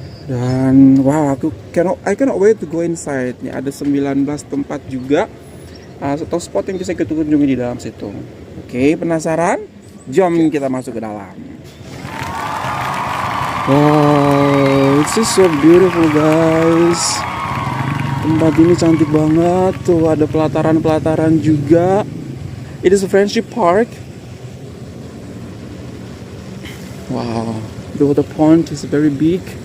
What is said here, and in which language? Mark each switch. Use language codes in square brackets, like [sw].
[en] Dan wow, I cannot wait to go inside. [id] Nih ada 19 tempat juga. Atau spot yang bisa kita kunjungi di dalam situ. Oke, penasaran? Jom kita masuk ke dalam. [en] Wow, it's just so beautiful, guys. [id] Tempat ini cantik banget. Tuh ada pelataran-pelataran juga. [en] It is a friendship park. Wow, the water pond is very big.